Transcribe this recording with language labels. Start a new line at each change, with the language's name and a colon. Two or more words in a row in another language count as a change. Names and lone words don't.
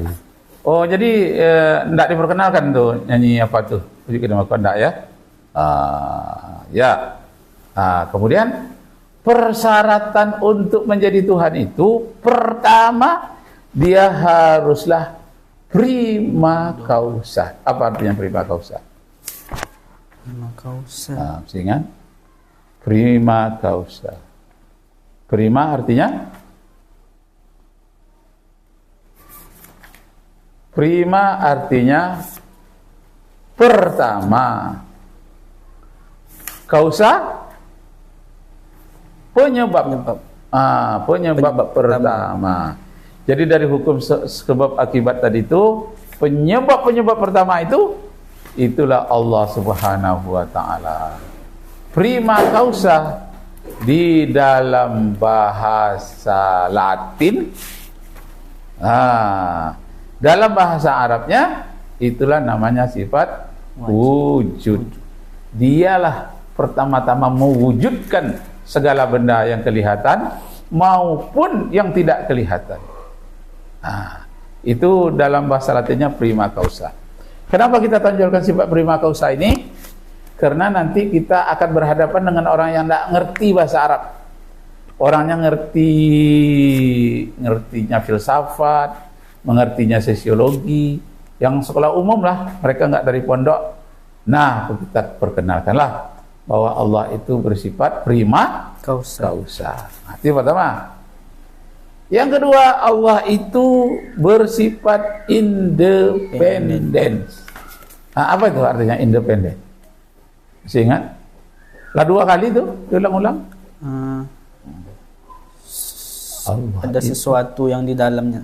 Indonesian: Oh, jadi enggak diperkenalkan tuh nyanyi apa tuh? Puji Kedama enggak ya? Ya. Kemudian persyaratan untuk menjadi Tuhan itu pertama dia haruslah
Latin: prima causa.
Indonesian: Apa artinya
Latin: prima causa? Prima causa.
Indonesian: Ingat?
Latin: Prima causa.
Indonesian: Prima artinya? Prima artinya pertama. Causa penyebab. Penyebab pertama. Jadi dari hukum sebab akibat tadi itu penyebab pertama itulah Allah
Arabic: Subhanahu wa taala.
Latin: Prima causa
Indonesian: di dalam bahasa Latin. Dalam bahasa Arabnya itulah namanya sifat wujud. Dialah pertama-tama mewujudkan segala benda yang kelihatan maupun yang tidak kelihatan. Itu dalam bahasa Latinnya
Latin: prima causa.
Indonesian: Kenapa kita tonjolkan sifat
Latin: prima causa
Indonesian: ini? Karena nanti kita akan berhadapan dengan orang yang tidak ngerti bahasa Arab. Orangnya ngertinya filsafat, mengertinya sosiologi, yang sekolah umum lah, mereka nggak dari pondok. Nah, kita perkenalkanlah bahwa Allah itu bersifat
Latin: prima causa.
Indonesian: Itu pertama. Yang kedua, Allah itu bersifat independen. Apa itu artinya independen? Masih ingat? Lah 2 kali itu diulang-ulang. Ada sesuatu yang di dalamnya.